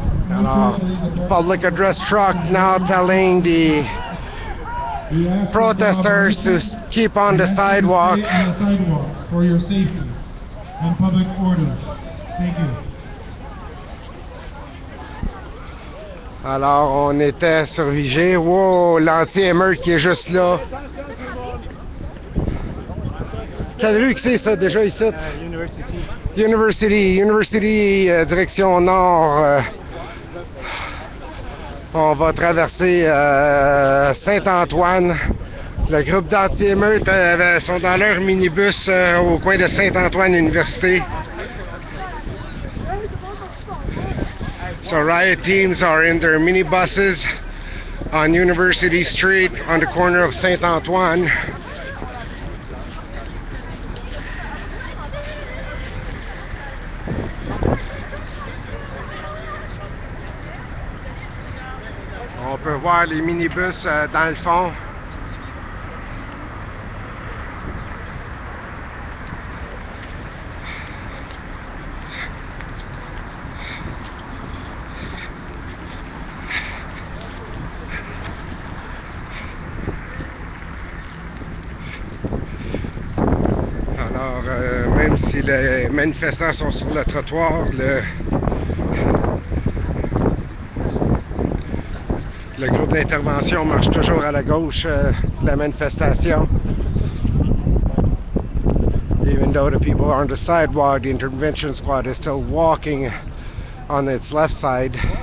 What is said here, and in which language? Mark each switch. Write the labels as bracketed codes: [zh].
[en] Alors, public address truck now telling the protesters to keep on the sidewalk. For your safety and public order. Thank you. [fr] Alors, on était sur Vigée. Wow, l'anti-émeute qui est juste là. Quelle rue que c'est ça déjà ici? University, direction nord. On va traverser Saint-Antoine. Le groupe d'anti-émeutes sont dans leur minibus au coin de Saint-Antoine Université. [en] So riot teams are in their minibuses on University Street on the corner of Saint-Antoine. [fr] On peut voir les minibus dans le fond. Alors, même si les manifestants sont sur le trottoir, le groupe d'intervention marche toujours à la gauche de la manifestation. [en] Even though the people are on the sidewalk, the intervention squad is still walking on its left side.